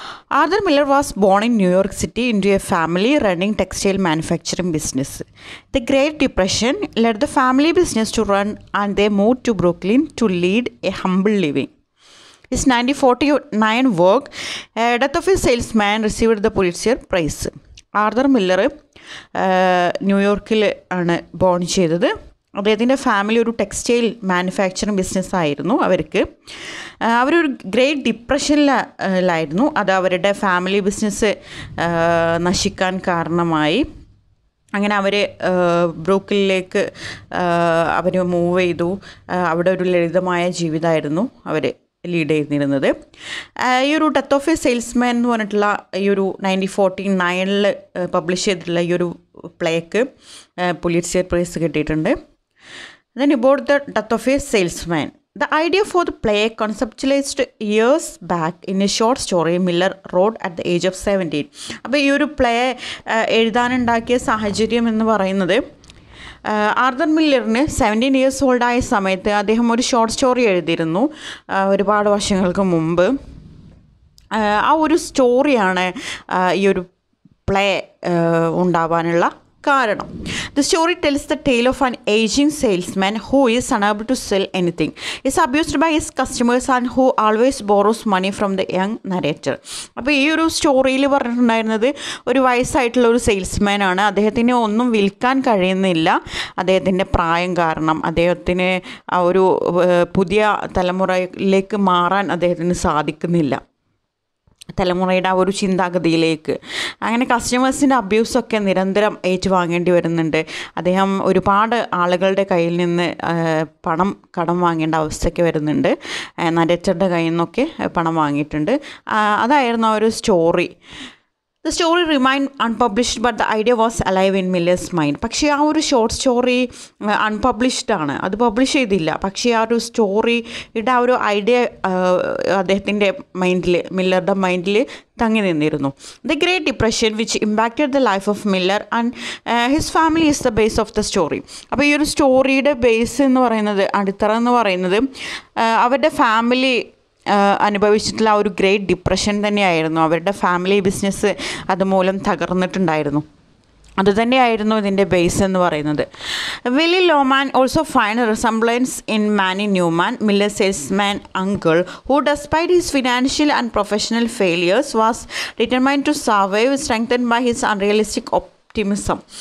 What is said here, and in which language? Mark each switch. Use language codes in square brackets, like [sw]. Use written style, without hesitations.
[en] Arthur Miller was born in New York City into a family running textile manufacturing business. The Great Depression led the family business to run and they moved to Brooklyn to lead a humble living. His 1949 work, Death of a Salesman, received the Pulitzer Prize. [ml] Arthur Miller ന്യൂയോർക്കിൽ ആണ് bone ചെയ്തത്. അദ്ദേഹത്തിൻ്റെ family ഒരു textile manufacturing ബിസിനസ്സായിരുന്നു. അവരൊരു great ഡിപ്രഷനിലായിരുന്നു. അത് അവരുടെ family business നശിക്കാൻ കാരണമായി. അങ്ങനെ അവർ ബ്രൂക്ലിനിലേക്ക് അവർ മൂവ് ചെയ്തു. അവിടെ ഒരു ലളിതമായ ജീവിതമായിരുന്നു അവർ ലീഡ് ചെയ്തിരുന്നത്. ഈ ഒരു ഡെത്ത് ഓഫ് എ സെയിൽസ്മാൻ എന്ന് പറഞ്ഞിട്ടുള്ള ഈ ഒരു 1949 പബ്ലിഷ് ചെയ്തിട്ടുള്ള ഈ ഒരു പ്ലേക്ക് പുലിറ്റ്സർ പ്രൈസ് കിട്ടിയിട്ടുണ്ട്. [en] Then about the death of a salesman. The idea for the play conceptualized years back in a short story Miller wrote at the age of 17. [ml] അപ്പോൾ ഈ ഒരു പ്ലേ എഴുതാനുണ്ടാക്കിയ സാഹചര്യം എന്ന് പറയുന്നത് ആർതർ മില്ലറിന് 17 ഇയേഴ്സ് ഓൾഡായ സമയത്ത് അദ്ദേഹം ഒരു ഷോർട്ട് സ്റ്റോറി എഴുതിയിരുന്നു ഒരുപാട് വർഷങ്ങൾക്ക് മുമ്പ്. ആ ഒരു സ്റ്റോറിയാണ് ഈ ഒരു പ്ലേ ഉണ്ടാവാനുള്ള കാരണം. [en] The story tells the tale of an aging salesman who is unable to sell anything, is abused by his customers and who always borrows money from the young narrator. [ml] അപ്പോൾ ഈ ഒരു സ്റ്റോറിയിൽ പറഞ്ഞിട്ടുണ്ടായിരുന്നത് ഒരു വയസ്സായിട്ടുള്ള ഒരു സെയിൽസ്മാൻ ആണ്. അദ്ദേഹത്തിന് ഒന്നും വിൽക്കാൻ കഴിയുന്നില്ല. അദ്ദേഹത്തിൻ്റെ പ്രായം കാരണം അദ്ദേഹത്തിന് ആ ഒരു പുതിയ തലമുറയിലേക്ക് മാറാൻ അദ്ദേഹത്തിന് സാധിക്കുന്നില്ല, തലമുറയുടെ ആ ഒരു ചിന്താഗതിയിലേക്ക്. അങ്ങനെ കസ്റ്റമേഴ്സിൻ്റെ അബ്യൂസൊക്കെ നിരന്തരം ഏറ്റുവാങ്ങേണ്ടി വരുന്നുണ്ട്. അദ്ദേഹം ഒരുപാട് ആളുകളുടെ കയ്യിൽ നിന്ന് കടം വാങ്ങേണ്ട അവസ്ഥയ്ക്ക് വരുന്നുണ്ട്. നരേറ്ററുടെ കയ്യിൽ നിന്നൊക്കെ പണം വാങ്ങിയിട്ടുണ്ട്. അതായിരുന്നു ആ ഒരു story. [en] The story remained unpublished, but the idea was alive in Miller's mind. [ml] പക്ഷേ ആ ഒരു ഷോർട്ട് സ്റ്റോറി അൺപബ്ലിഷ്ഡ് ആണ്, അത് പബ്ലിഷ് ചെയ്തില്ല. പക്ഷേ ആ ഒരു സ്റ്റോറിയുടെ ആ ഒരു ഐഡിയ അദ്ദേഹത്തിൻ്റെ മില്ലറുടെ മൈൻഡിൽ തങ്ങി നിന്നിരുന്നു. [en] The Great Depression which impacted the life of Miller and his family is the base of the story. [ml] അപ്പോൾ ഈ ഒരു സ്റ്റോറിയുടെ ബേസ് എന്ന് പറയുന്നത്, അടിത്തറ എന്ന് പറയുന്നത് അവരുടെ ഫാമിലി അനുഭവിച്ചിട്ടുള്ള ആ ഒരു ഗ്രേറ്റ് ഡിപ്രഷൻ തന്നെയായിരുന്നു. അവരുടെ ഫാമിലി ബിസിനസ് അതുമൂലം തകർന്നിട്ടുണ്ടായിരുന്നു. അതുതന്നെയായിരുന്നു ഇതിൻ്റെ ബേസ് എന്ന് പറയുന്നത്. [en] Willy Loman also find resemblance in Manny Newman, Miller salesman uncle, who despite his financial and professional failures was determined to survive, strengthened by his unrealistic optimism.